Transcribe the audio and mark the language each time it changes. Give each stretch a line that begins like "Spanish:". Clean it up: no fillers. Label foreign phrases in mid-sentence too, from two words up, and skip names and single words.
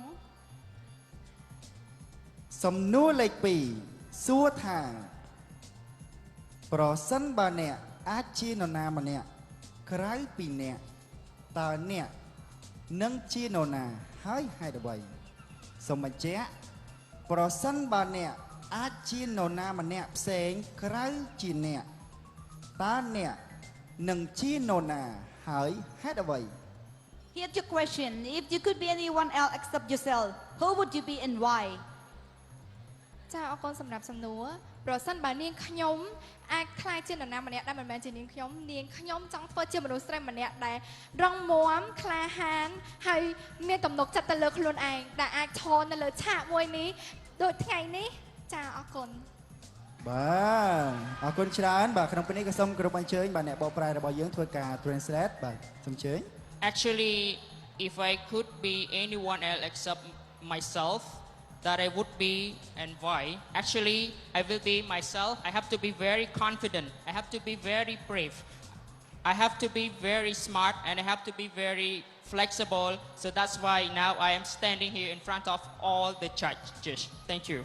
Khmer: សំណួរលេខ 2 សួរថាប្រសិនបើអ្នកអាចជានរណាម្នាក់ក្រៅពីអ្នកតើអ្នកនឹងជានរណាហើយហេតុអ្វីសូមបញ្ជាក់ប្រសិនបើអ្នកអាចជានរណាម្នាក់ផ្សេងក្រៅជាអ្នកតើអ្នកនឹងជានរណាហើយហេតុអ្វី
English: Here's your question. If you could be anyone else except yourself, who would you be and why?
Khmer: ចាអរគុណសម្រាប់សំណួរប្រសិនបើនាងខ្ញុំអាចខ្លាចជានរណាម្នាក់ដែលមិនមែនជានាងខ្ញុំចង់ធ្វើជាមនុស្សស្រីម្នាក់ដែលរងមាំក្លាហានហើយមានទំនុកចិត្តទៅលើខ្លួនឯងដែលអាចឈរនៅលើឆាកមួយនេះដូចថ្ងៃនេះចាអរគុណ បាទអរគុណច្រើនបាទក្នុងពេលនេះក៏សូមគោរពអញ្ជើញបាទអ្នកបកប្រែរបស់យើងធ្វើការ translate បាទសូមអញ្ជើញ
English: Actually, if I could be anyone else except myself, that I would be and why. Actually, I will be myself. I have to be very confident. I have to be very brave. I have to be very smart and I have to be very flexible. So that's why now I am standing here in front of all the judges. Thank you.